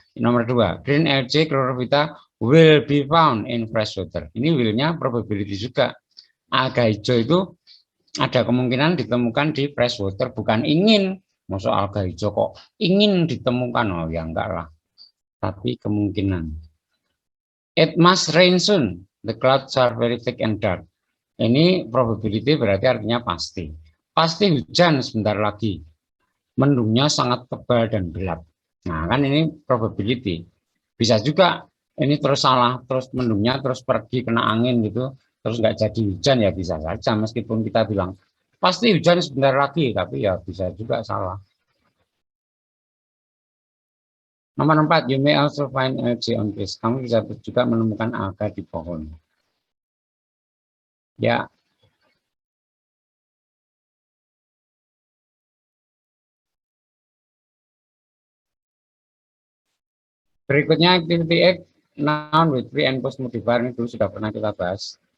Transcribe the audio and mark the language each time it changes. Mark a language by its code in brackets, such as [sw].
[id] Nomor 2, [en] green LC chlorophyta will be found in fresh water. [id] Ini will-nya probability juga. Alga hijau itu ada kemungkinan ditemukan di fresh water, bukan ingin. Masuk alga hijau kok ingin ditemukan, oh ya enggak lah. Tapi kemungkinan. [en] It must rain soon. The clouds are very thick and dark. [id] Ini probability berarti artinya pasti. Pasti hujan sebentar lagi. Mendungnya sangat tebal dan gelap. Nah kan ini probability. Bisa juga ini terus salah, terus mendungnya terus pergi kena angin gitu, terus nggak jadi hujan ya bisa saja. Meskipun kita bilang pasti hujan sebentar lagi, tapi ya bisa juga salah. Nomor 4, [en] you may also find algae on trees. [id] Kamu bisa juga menemukan alga di pohon. Ya. Berikutnya activity X, [en] noun with pre and post modifier, [id] ini dulu sudah pernah kita bahas.